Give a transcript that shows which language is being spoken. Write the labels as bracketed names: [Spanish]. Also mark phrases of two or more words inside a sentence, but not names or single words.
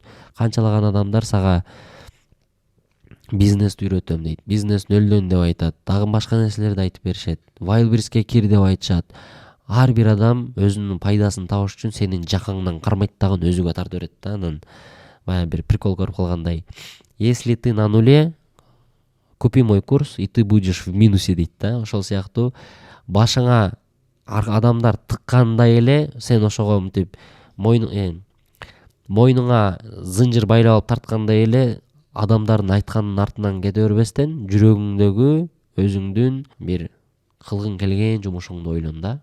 [Kyrgyz] Канчалаган адамдар сага бизнести үйрөтөм дейт, бизнес нөлдөн деп айтат, дагы башка нерселерди айтып беришет, Wildberriesке кир деп айтышат. Ар бир адам өзүнүн пайдасын табыш үчүн сенин жакаңдан кармайт дагы өзүгө тартып берет да. Анан баягы бир прикол көрүп калгандай, [Russian] если ты на нуле, купи мой курс и ты будешь в минусе [Kyrgyz] дейт да. Ошол сыяктуу башыңа адамдар тыккандай эле сен ошого мынтип мойнуңа зынжыр байлап алып тарткандай эле адамдардын айтканынын артынан кете бербестен жүрөгүңдөгү өзүңдүн бир кылгың келген жумушуңду ойлон да.